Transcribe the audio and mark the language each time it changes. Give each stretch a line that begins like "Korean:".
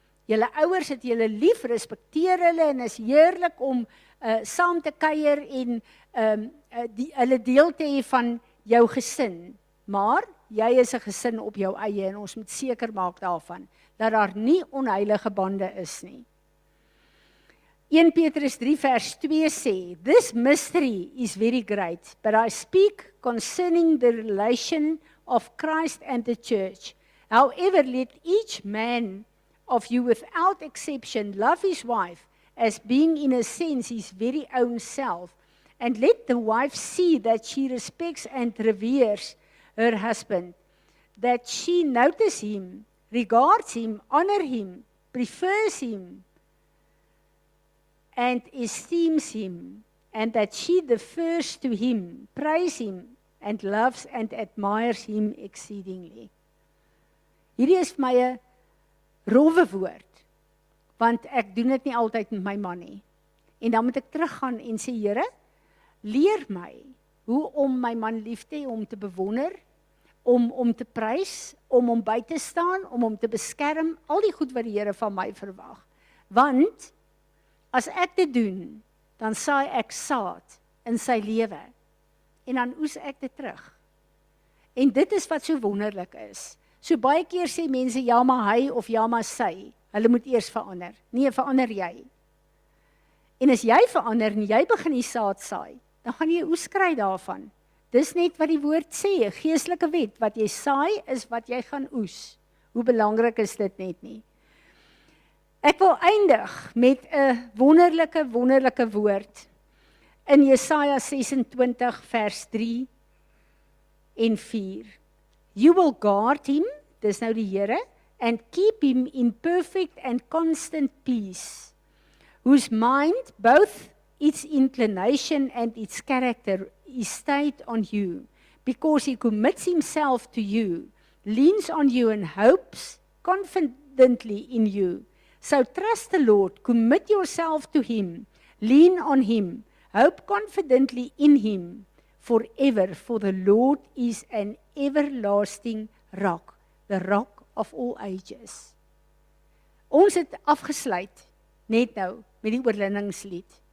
Afrikaans: Julle ouers het julle lief, respekteer hulle en is heerlik om saam te kuier en hulle deel te hê van jou gesin. Maar jy is 'n gesin op jou eie en ons moet seker maak daarvan dat daar nie onheilige bande is nie. 1 Petrus 3 vers 2 sê,
English: "This mystery is very great, but I speak concerning the relation of Christ and the church. However, let each man of you without exception love his wife as being in a sense his very own self, and let the wife see that she respects and reveres her husband, that she notices him, regards him, honors him, prefers him, and esteems him, and that she defers to him, praises him, and loves and admires him exceedingly."
Afrikaans: Hierdie is vir my 'n rowwe woord, want ek doen dit nie altyd met my man nie. En dan moet ek teruggaan en sê, Here, leer my hoe om my man lief te hê, om te bewonder, om te prys, om hom by te staan, om hom te beskerm, al die goed wat die Here van my verwag. Want as ek dit doen, dan saai ek saad in sy lewe en dan oes ek dit terug. En dit is wat so wonderlik is. So baie keer sê mense, ja maar hy of ja maar sy, hulle moet eers verander. Nee, verander jy. En as jy verander en jy begin die saad saai, dan gaan jy oes kry daarvan. Dis net wat die woord sê, 'n geestelike wet, wat jy saai is wat jy gaan oes. Hoe belangrik is dit net nie? Ek wil eindig met 'n wonderlike woord in Jesaja 26 vers 3 en 4.
English: You will guard him,
Afrikaans: dis nou die Here,
English: and keep him in perfect and constant peace, whose mind, both its inclination and its character, is stayed on you, because he commits himself to you, leans on you and hopes confidently in you. So trust the Lord, commit yourself to him, lean on him, hope confidently in him forever, for the Lord is an everlasting rock, the rock of all ages.
Afrikaans: Ons het afgesluit net nou met die oorwinningslied.